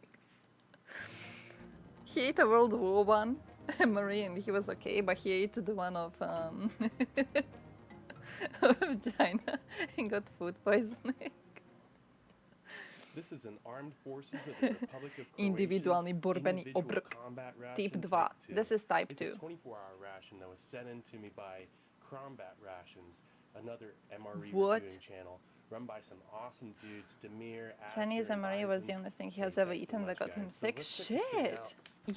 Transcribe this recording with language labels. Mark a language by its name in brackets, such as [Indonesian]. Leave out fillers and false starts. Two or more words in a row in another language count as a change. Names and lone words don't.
[English] He ate a World War One Marine. He was okay, but he ate the one of of China and got food poisoning. This is an armed forces of the Republic of Individualni borbeni obrok. Type 2. This is type 2. It's a 24-hour ration that was sent in to me by Combat Rations, another MRE reviewing channel run by some awesome dudes, Demir, Chinese Aster, MRE was the only thing he has ever eaten that got him sick. So let's check this Shit! out.